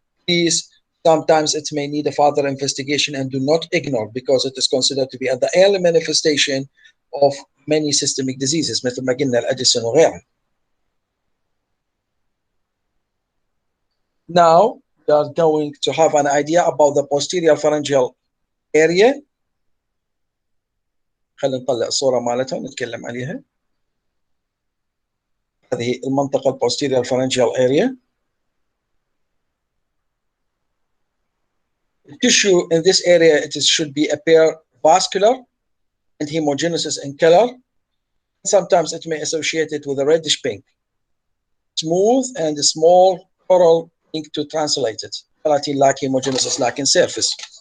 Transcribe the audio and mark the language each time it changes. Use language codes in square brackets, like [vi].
[en] These sometimes it may need a further investigation, and do not ignore, because it is considered to be at the early manifestation of many systemic diseases [ar] مثل ما قلنا الأديسون وغيرها. [en] Now we are going to have an idea about the posterior pharyngeal area. [ar] خلينا نطلع الصورة مالتها ونتكلم عليها. هذه المنطقة posterior pharyngeal area. [en] The tissue in this area, should be appear vascular and homogeneous in color. Sometimes it may associate it with a reddish pink, smooth and small coral pink to translate it, like homogeneous like in surface.